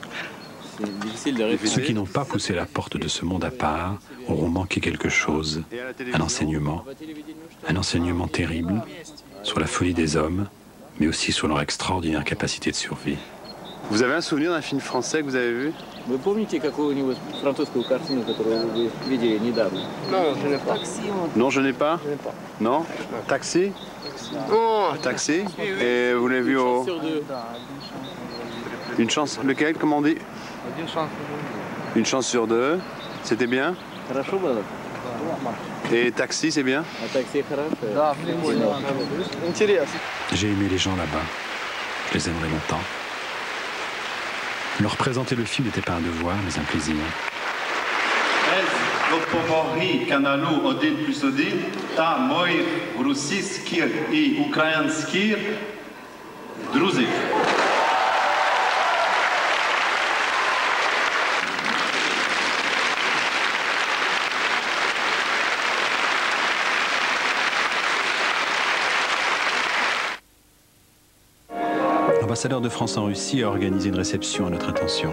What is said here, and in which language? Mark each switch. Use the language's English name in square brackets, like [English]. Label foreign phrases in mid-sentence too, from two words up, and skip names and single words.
[French] Ceux qui n'ont pas poussé la porte de ce monde à part auront manqué quelque chose, un enseignement terrible sur la folie des hommes, mais aussi sur leur extraordinaire capacité de survie. Vous avez un souvenir d'un film français que vous avez vu? [Russian] Вы помните какую-нибудь французскую картину, которую вы видели недавно? [French] Non, je n'ai pas. Non, je n'ai pas? Non? Taxi? Oh, Taxi? Et vous l'avez vu au... Une chance, lequel, comment on dit? Une chance sur 2. C'était bien? Et Taxi, c'est bien? J'ai aimé les gens là-bas. Je les aimerai longtemps. Leur présenter le film n'était pas un devoir, mais un plaisir. [Ukrainian] Допомоги каналу 1+1 та моїх російських і українських друзів. [French] L'ambassadeur de France en Russie a organisé une réception à notre intention.